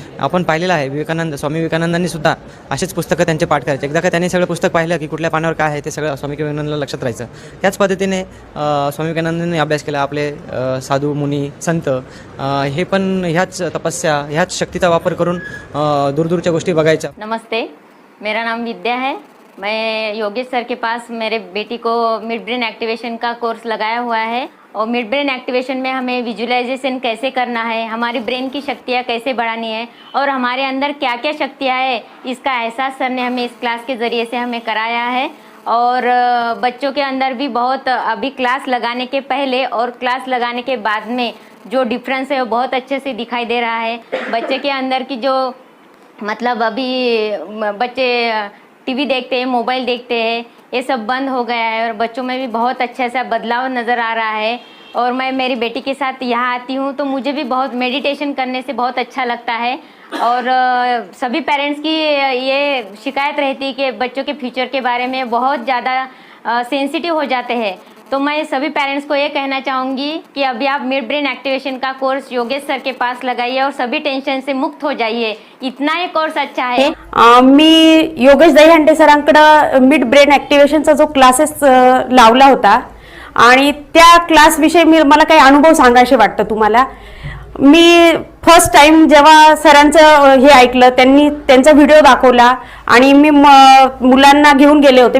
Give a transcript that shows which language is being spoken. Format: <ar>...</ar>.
<mr>आपण पाहिलेलं आहे स्वामी विवेकानंदांनी सुद्धा असेच पुस्तकं त्यांचे पाठ करायचे. एकदा का त्यांनी सगळं पुस्तक पाहिलं की कुठल्या पानावर काय आहे ते सगळं स्वामी विवेकानंदांना लक्षात राहायचं. त्याच पद्धतीने स्वामी विवेकानंदांनी अभ्यास केला. आपले साधू मुनी संत हे पण ह्याच तपस्या, ह्याच शक्तीचा वापर करून दूरदूरच्या गोष्टी बघायच्या.</mr> <hi>नमस्ते, मेरा नाम विद्या है. मैं योगेश सर के पास मेरे बेटी को मिड ब्रेन एक्टिवेशन का कोर्स लगाया हुआ है और मिड ब्रेन एक्टिवेशन में हमें विजुअलाइजेशन कैसे करना है, हमारी ब्रेन की शक्तियाँ कैसे बढ़ानी है और हमारे अंदर क्या क्या शक्तियाँ है, इसका एहसास सर ने हमें इस क्लास के ज़रिए से हमें कराया है. और बच्चों के अंदर भी बहुत, अभी क्लास लगाने के पहले और क्लास लगाने के बाद में जो डिफरेंस है वो बहुत अच्छे से दिखाई दे रहा है. बच्चे के अंदर की जो, मतलब अभी बच्चे टीवी देखते हैं, मोबाइल देखते हैं, ये सब बंद हो गया है और बच्चों में भी बहुत अच्छा सा बदलाव नज़र आ रहा है. और मैं मेरी बेटी के साथ यहाँ आती हूँ तो मुझे भी बहुत मेडिटेशन करने से बहुत अच्छा लगता है. और सभी पेरेंट्स की ये शिकायत रहती है कि बच्चों के फ्यूचर के बारे में बहुत ज़्यादा सेंसिटिव हो जाते हैं. तो मैं सभी पेरेंट्स को ये कहना चाहूँगी कि अभी आप मिड ब्रेन एक्टिवेशन का कोर्स योगेश सर के पास लगाइए और सभी टेंशन से मुक्त हो जाइए. इतना ये कोर्स अच्छा है.</hi> <mr>मी योगेश दहीहंडे सरांकडे मिड ब्रेन ॲक्टिव्हेशनचा जो क्लासेस लावला होता आणि त्या क्लासविषयी मला काही अनुभव सांगायचे वाटतं तुम्हाला. मी फर्स्ट टाइम जेव्हा सरांचं हे ऐकलं, त्यांचा व्हिडिओ दाखवला आणि मी मुलांना घेऊन गेले होते.</mr>